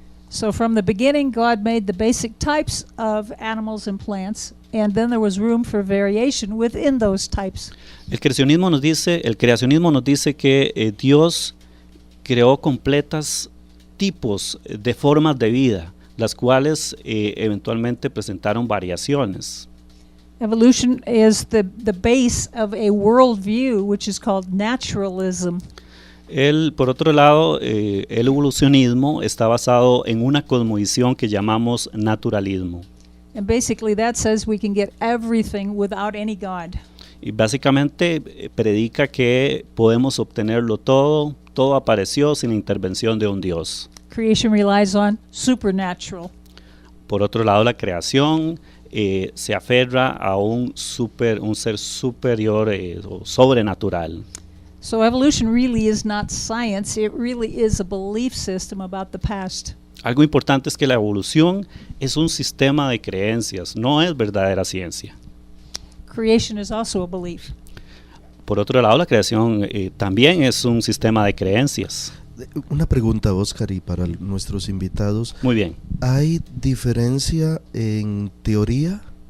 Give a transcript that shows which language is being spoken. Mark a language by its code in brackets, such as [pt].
[en] So from the beginning, God made the basic types of animals and plants, and then there was room for variation within those types. [es] El creacionismo nos dice que Dios creó completas tipos de formas de vida, las cuales eventualmente presentaron variaciones. [en] Evolution is the base of a worldview which is called naturalism. [es] Por otro lado, el evolucionismo está basado en una cosmovisión que llamamos naturalismo. [en] And basically that says we can get everything without any God. [es] Y básicamente predica que podemos obtenerlo todo apareció sin intervención de un Dios. [en] Creation relies on supernatural. [es] Por otro lado, la creación se aferra a un ser superior o sobrenatural. [en] So evolution really is not science, it really is a belief system about the past. [es] Algo importante es que la evolución es un sistema de creencias, no es verdadera ciencia. [en] Creation is also a belief. [es] Por otro lado, la creación también es un sistema de creencias. Una pregunta, Oscar, y para nuestros invitados. Muy bien. ¿Hay diferencia en teoría?